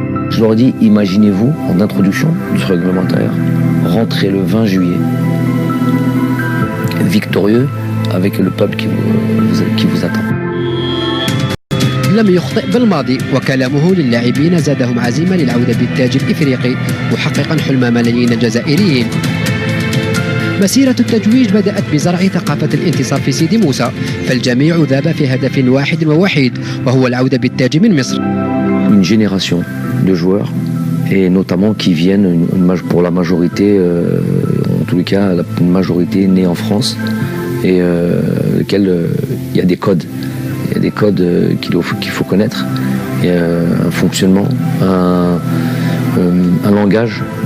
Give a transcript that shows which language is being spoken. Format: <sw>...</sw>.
<fr>Je leur dis, imaginez-vous, en introduction du réglementaire, rentrer le 20 juillet, victorieux avec le peuple qui vous attend.</fr> <ar>لم يخطئ بالماضي وكلامه للاعبين زادهم عزيمة للعودة بالتاج الإفريقي محققا حلم ملايين الجزائريين. مسيرة التتويج بدأت بزرع ثقافة الانتصار في سيدي موسى، فالجميع ذاب في هدف واحد ووحيد وهو العودة بالتاج من مصر.</ar> <fr>Une génération de joueurs et notamment qui viennent pour la majorité, en tous les cas, une majorité née en France et lequel il y a des codes. Il y a des codes qu'il faut connaître, il y a un fonctionnement, un langage.</fr>